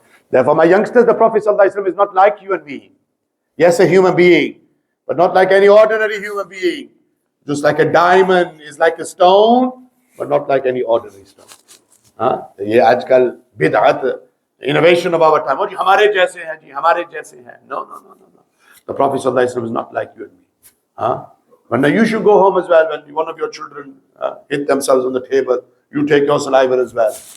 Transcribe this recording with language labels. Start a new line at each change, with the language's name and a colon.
English: Therefore, my youngsters, the Prophet sallallahu alaihi wasallam is not like you and me. Yes, a human being, but not like any ordinary human being. Just like a diamond is like a stone, but not like any ordinary stone.
Hindi: ये आजकल बिदअत,
English: innovation of our time.
Hindi: Oh, हमारे जैसे हैं जी, हमारे जैसे हैं.
English: No. The Prophet sallallahu alaihi wasallam is not like you and me. When you should go home as well. When one of your children hit themselves on the table, you take your saliva as well.